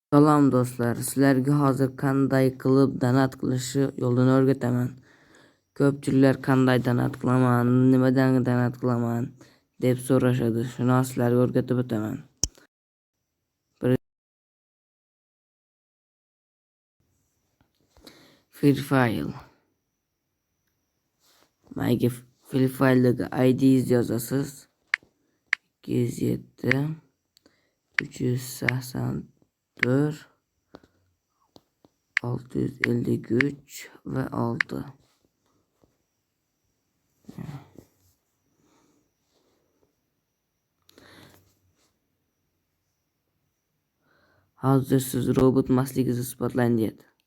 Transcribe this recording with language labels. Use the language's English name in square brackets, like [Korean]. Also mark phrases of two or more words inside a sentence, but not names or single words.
[Uzbek] Salom do'stlar, sizlarga hozir qanday qilib donat qilishni yo'lini o'rgataman. Ko'pchiliklar qanday donat qilaman, nimadan donat qilaman deb so'rashadi. Shuni sizlarga o'rgatib o'taman. [English] Free file. [Uzbek] Mayga [English] free filedagi [Uzbek] ID yozasiz. 207 384 653 ve 6. Hozir siz robot emasligingizni isbotlang deydi.